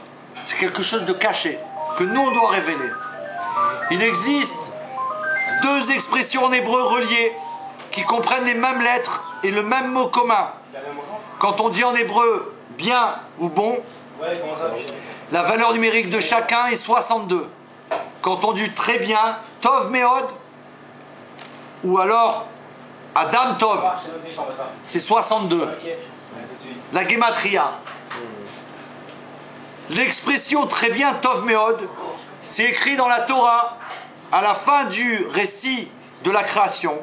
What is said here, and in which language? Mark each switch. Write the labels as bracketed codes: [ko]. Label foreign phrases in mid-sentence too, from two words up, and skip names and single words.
[fr] C'est quelque chose de caché, que nous on doit révéler. Il existe 2 expressions en hébreu reliées qui comprennent les mêmes lettres et le même mot commun. Quand on dit en hébreu bien ou bon, la valeur numérique de chacun est 62. Quand on dit très bien, [he] טוב מאוד, [fr] ou alors [he] אדם טוב, [fr] c'est 62. La gematria. L'expression très bien [he] טוב מאוד, [fr] c'est écrit dans la Torah, à la fin du récit de la création.